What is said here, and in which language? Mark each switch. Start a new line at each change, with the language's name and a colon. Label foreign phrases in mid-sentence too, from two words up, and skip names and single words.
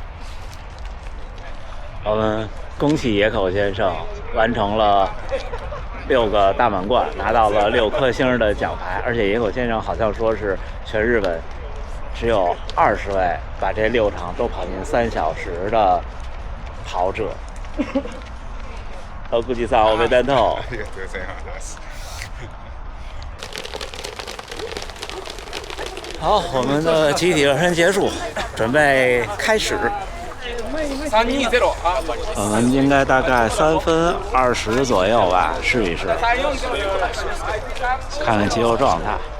Chinese: 我们恭喜野口先生完成了 6个大满贯，拿到了6颗星的奖牌。而且野口先生好像说是全日本只有20位把这6场都跑进3小时的跑者。估计上我没带透。
Japanese: ありがとうございます。
Chinese: 好，我们的集体热身结束，准备开始。 320 我们应该大概3分20左右吧，试一试，看看肌肉状态。